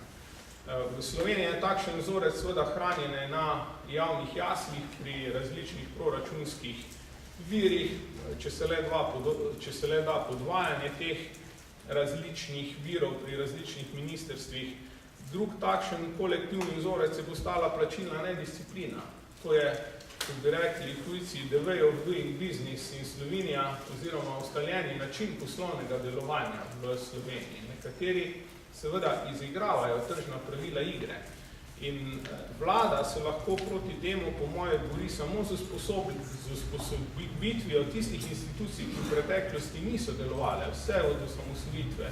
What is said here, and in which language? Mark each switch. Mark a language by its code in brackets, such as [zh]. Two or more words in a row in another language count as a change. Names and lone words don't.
[sl] V Sloveniji je takšen vzorec seveda hranjene na javnih jaslih pri različnih proračunskih virih, če se le da podvajanje teh različnih virov pri različnih ministrstvih. Drug takšen kolektivni vzorec je postala plačilna nedisciplina. To je, kot bi rekli tujci, [en] the way of doing business in Slovenija, [sl] oziroma ustaljeni način poslovnega delovanja v Sloveniji. Nekateri seveda izigravajo tržna pravila igre. In vlada se lahko proti temu, po moje, bori samo z sposobitvijo tistih institucij, ki v preteklosti niso delovale, vse od osamosvojitve.